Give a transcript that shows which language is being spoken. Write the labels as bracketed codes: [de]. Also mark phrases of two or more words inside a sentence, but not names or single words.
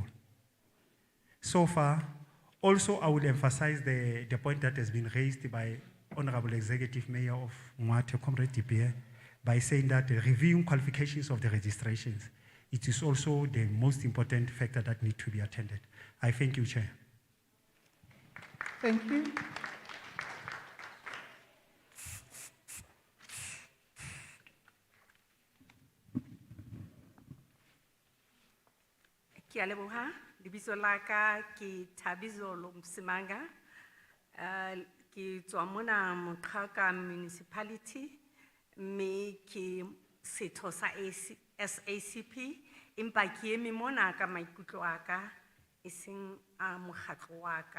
[en] So far, also I will emphasize the point that has been raised by Honorable Executive Mayor of Mwate, Comrade Dipier, by saying that reviewing qualifications of the registrations, it is also the most important factor that needs to be attended. I thank you, Chair. Thank you. [st] Ke a leboha, lebitso la ka ke Thabizolo Msimanga, ke tswa mona Moqhaka municipality, mme ke setho sa SACP, empa ke eme mona ka maikutlo a ka, e seng a mokgatlo wa ka.